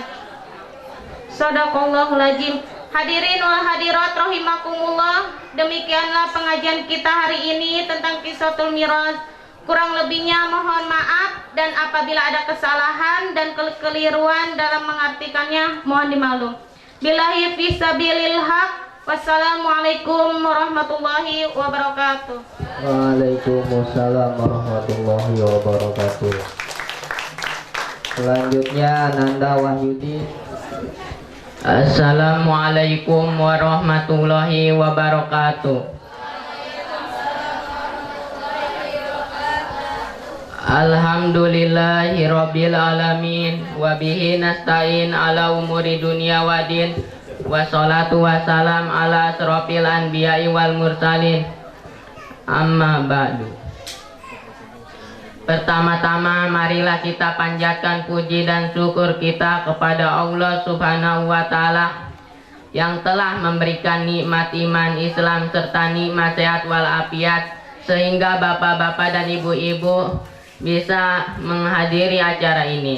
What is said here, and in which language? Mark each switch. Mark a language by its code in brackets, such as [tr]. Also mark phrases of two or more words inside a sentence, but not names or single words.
[ar] صدق الله العظيم. الحاضرين والحاضرات رحمكم الله, [id] demikianlah pengajian kita hari ini tentang Qissatul Miras. Kurang lebihnya mohon maaf, dan apabila ada kesalahan dan kekeliruan dalam mengartikannya mohon dimaklum. [ar] بالله في سبيل الحق. والسلام عليكم ورحمة الله وبركاته. Waalaikumsalam. وعليكم السلام ورحمة الله وبركاته وعليكم السلام ورحمة الله وبركاته. [th] ขอเจริญพร [ar] وعليكم السلام ورحمة الله وبركاته. [id] Selanjutnya Nanda Wahyudi. [ar] السلام عليكم ورحمة الله وبركاته. الحمد لله رب العالمين وبه نستعين على أمور الدنيا والدين والصلاة والسلام على أشرف الأنبياء والمرسلين أما بعد. [id] Pertama-tama marilah kita panjatkan puji dan syukur kita kepada Allah [ar] سبحانه وتعالى [id] yang telah memberikan nikmat iman Islam serta nikmat sehat walafiat sehingga bapak-bapak dan ibu-ibu bisa menghadiri acara ini.